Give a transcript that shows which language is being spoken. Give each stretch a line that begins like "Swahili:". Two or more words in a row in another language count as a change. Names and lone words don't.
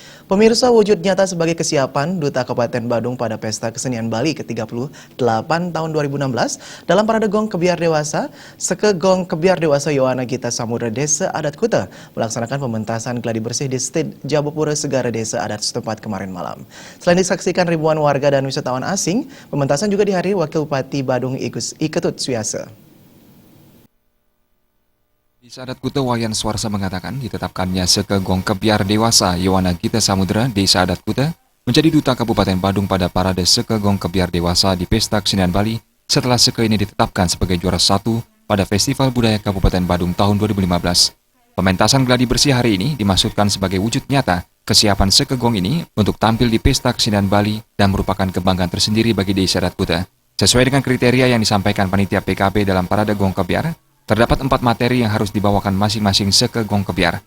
Indonesian: Pemirsa, wujud nyata sebagai kesiapan Duta Kabupaten Badung pada Pesta Kesenian Bali ke-38 tahun 2016 dalam Parade Gong Kebiar Dewasa, Seke Gong Kebiar Dewasa Yowana Gita Samudra Desa Adat Kuta melaksanakan pementasan gladi bersih di Sted Jabopura Segara Desa Adat setempat kemarin malam. Selain disaksikan ribuan warga dan wisatawan asing, pementasan juga dihadiri Wakil Bupati Badung Iketut Suyasa. Desa Adat Kuta Wayan Swarsa mengatakan ditetapkannya Seke Gong Kebiar Dewasa Yowana Gita Samudra Desa Adat Kuta menjadi Duta Kabupaten Badung pada Parade Seke Gong Kebiar Dewasa di Pesta Kesenian Bali setelah Seke ini ditetapkan sebagai juara 1 pada Festival Budaya Kabupaten Badung tahun 2015. Pementasan gladi bersih hari ini dimaksudkan sebagai wujud nyata kesiapan Seke Gong ini untuk tampil di Pesta Kesenian Bali dan merupakan kebanggaan tersendiri bagi Desa Adat Kuta. Sesuai dengan kriteria yang disampaikan panitia PKB dalam Parade Gong Kebiar, terdapat 4 materi yang harus dibawakan masing-masing Seke Gong Kebiar.